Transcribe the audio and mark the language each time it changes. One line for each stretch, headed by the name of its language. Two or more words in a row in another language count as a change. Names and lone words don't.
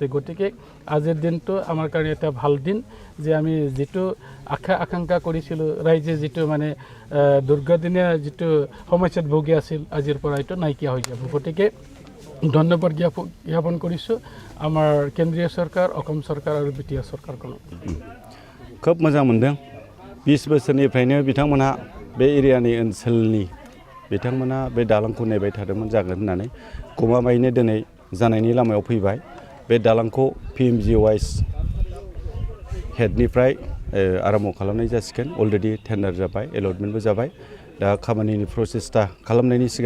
Assamese: গতিকে আজিৰ দিনটো আমাৰ কাৰণে এটা ভাল দিন যে আমি যিটো আশা আকাংক্ষা কৰিছিলোঁ ৰাইজে যিটো মানে দীৰ্ঘদিনীয়া যিটো সমস্যাত ভুগি আছিল আজিৰ পৰা এইটো নাইকিয়া হৈ যাব। গতিকে ধন্যবাদ জ্ঞাপন কৰিছোঁ আমাৰ কেন্দ্ৰীয় চৰকাৰ, অসম চৰকাৰ আৰু BTR চৰকাৰখনক।
Bodo: खोब मोजां मोनदों। 20 बोसोरनिफ्रायनो बिथांमोनहा बे एरियानि ओनसोलनि बिथांमोना बे दालांखौ नेबाय थादोंमोन जागोन होननानै गमामायैनो दिनै जानायनि लामायाव फैबाय बे दालांखौ PMGOIS हेडनिफ्राय आराम्भ खालामनाय जासिगोन अलरेडि टेन्डार जाबाय एलटमेन्टबो जाबाय दा खामानिनि प्रसेसटा खालामनायनि सिगां